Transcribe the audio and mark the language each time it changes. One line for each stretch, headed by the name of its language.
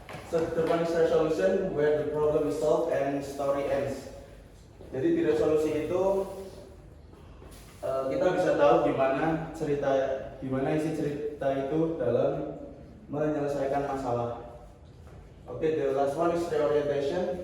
English: So the one is resolution, where the problem is solved and story ends.
Indonesian: Jadi di resolusi itu kita bisa tahu gimana isi cerita itu dalam menyelesaikan masalah.
English: Okay, the last one is reorientation.